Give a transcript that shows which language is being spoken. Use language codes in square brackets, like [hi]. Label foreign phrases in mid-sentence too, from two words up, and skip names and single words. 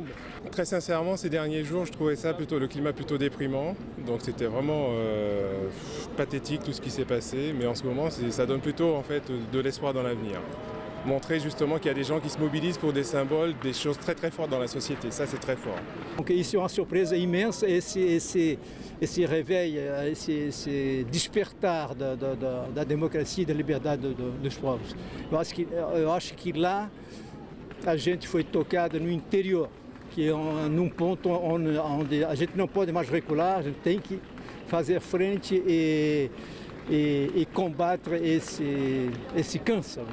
[fr] Très sincèrement, ces derniers jours, je trouvais le climat plutôt déprimant. Donc c'était vraiment pathétique tout ce qui s'est passé. Mais en ce moment, ça donne plutôt en fait de l'espoir dans l'avenir. Montrer justement qu'il y a des gens qui se mobilisent pour des symboles, des choses très très fortes dans la société. Ça, c'est très fort. Donc [pt] isso é uma surpresa imensa, esse réveil, esse despertar da democracia e da liberdade dos povos. Eu acho que lá a gente foi tocada no interior, que é num ponto onde a gente não pode mais recuar, a gente tem que fazer frente e combater esse câncer.